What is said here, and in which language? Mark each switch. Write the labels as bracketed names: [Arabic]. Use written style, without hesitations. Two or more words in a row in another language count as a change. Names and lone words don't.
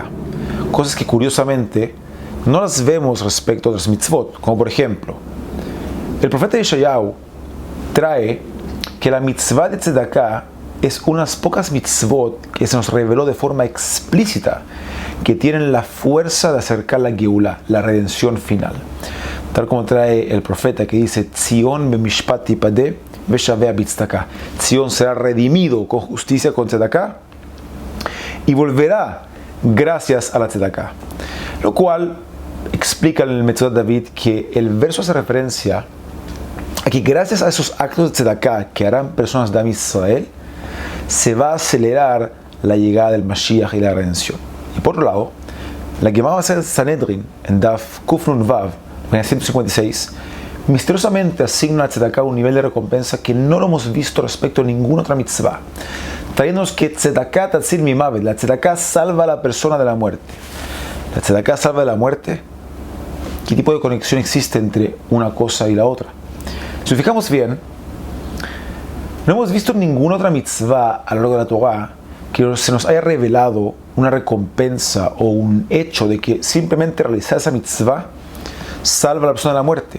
[Spanish] Cosas que curiosamente no las vemos respecto a otras mitzvot, como por ejemplo, el profeta Yeshayahu trae que la mitzvah de tzedakah es unas pocas mitzvot que se nos reveló de forma explícita que tienen la fuerza de acercar la Geulah, la redención final. Tal como trae el profeta que dice: [Hebrew] ציון במשפט תפדה ושביה בצדקה. [Spanish] Tzion será redimido con justicia, con tzedakah, y volverá gracias a la tzedakah. Lo cual explica en el Metzudat David que el verso hace referencia a que gracias a esos actos de tzedakah que harán personas de Am Israel, se va a acelerar la llegada del Mashiach y la redención. Y por otro lado, la Gemara va a ser Sanedrin, en [Hebrew] דף ק נ ו, [Spanish] en 156, misteriosamente asigna a tzedakah un nivel de recompensa que no lo hemos visto respecto a ninguna otra mitzvah, trayéndonos que [Hebrew] צדקה תציל ממות, [Spanish] la tzedakah salva a la persona de la muerte. La tzedakah salva de la muerte. ¿Qué tipo de conexión existe entre una cosa y la otra? Si nos fijamos bien, no hemos visto ninguna otra mitzvah a lo largo de la Torah que se nos haya revelado una recompensa o un hecho de que simplemente realizar esa mitzvah salva a la persona de la muerte.